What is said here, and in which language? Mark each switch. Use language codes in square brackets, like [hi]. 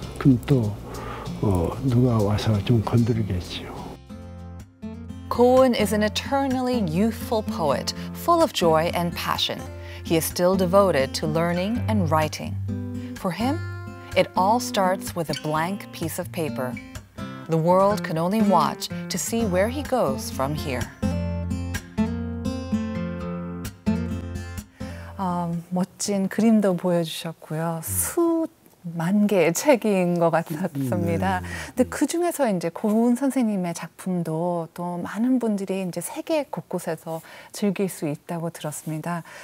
[ko] 그럼 또 누가 와서 좀 건드리겠지요. [en] Colwyn is an eternally youthful poet, full of joy and passion. He is still devoted to learning and writing. For him, it all starts with a blank piece of paper. The world can only watch to see where he goes from here. [ko] 멋진 그림도 보여주셨고요. 수만 개의 책인 것 같았습니다. 근데 그 중에서 이제 고은 선생님의 작품도 또 많은 분들이 이제 세계 곳곳에서 즐길 수 있다고 들었습니다.